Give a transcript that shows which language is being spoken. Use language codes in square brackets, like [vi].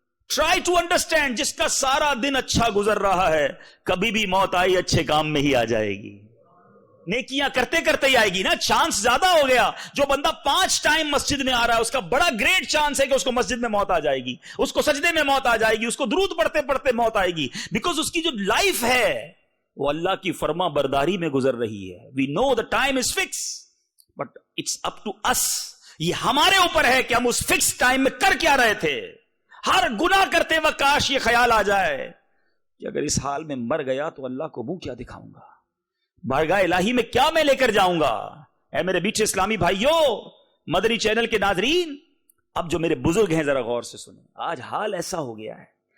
[en] try to understand, [ur] جس کا سارا دن اچھا گزر رہا ہے کبھی بھی موت آئی اچھے کام میں ہی آ جائے گی، نیکیاں کرتے کرتے ہی آئے گی نا. چانس زیادہ ہو گیا. جو بندہ 5 ٹائم مسجد میں آ رہا ہے اس کا بڑا گریٹ چانس ہے کہ اس کو مسجد میں موت آ جائے گی، اس کو سجدے میں موت آ جائے گی، اس کو درود پڑھتے پڑھتے موت آئے گی. بیکاز اس کی جو لائف ہے وہ اللہ کی فرما برداری میں گزر رہی ہے. [en] We know the time is fixed but it's up to us. [ur] یہ ہمارے اوپر ہے کہ ہم اس فکس ٹائم میں کر کیا رہے تھے. ہر گناہ کرتے وقت کاش یہ خیال آ جائے کہ اگر اس حال میں مر گیا تو اللہ کو منہ کیا دکھاؤں گا، بارگاہ الہی میں کیا میں لے کر جاؤں گا. اے میرے بیچ اسلامی بھائیوں، مدنی چینل کے ناظرین، اب جو میرے بزرگ ہیں ذرا غور سے سنیں. آج حال ایسا ہو گیا ہے